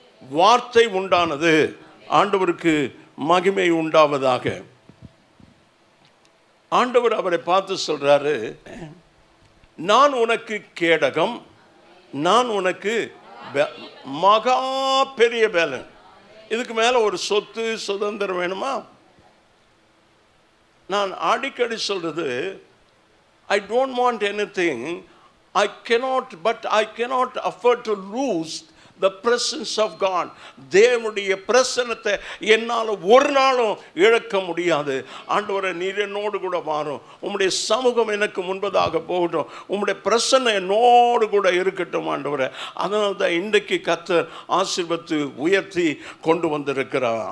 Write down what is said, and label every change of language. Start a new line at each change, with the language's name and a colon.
Tamil: வார்த்தை உண்டானது. ஆண்டவருக்கு மகிமை உண்டாவதாக. ஆண்டவர் அவரை பார்த்து சொல்றாரு, நான் உனக்கு கேடகம், நான் உனக்கு மகா பெரிய பேலன். இதுக்கு மேல ஒரு சொத்து சுதந்திரம் வேணுமா? நான் அடிக்கடி சொல்றது,
English: I don't want anything. I cannot afford to lose the presence of God.
Tamil: தேவனுடைய பிரசன்னத்தை என்னால் ஒரு நாளும் இழக்க முடியாது. ஆண்டவரே, நீர் என்னோடு கூட வாரும், உம்முடைய சமூகம் எனக்கு முன்பதாக போகட்டும், உம்முடைய பிரசன்னம் என்னோடு கூட இருக்கட்டும் ஆண்டவரே. அதனால தான் இன்றைக்கு கர்த்தர் ஆசீர்வதித்து உயர்த்தி கொண்டு வந்திருக்கிறார்.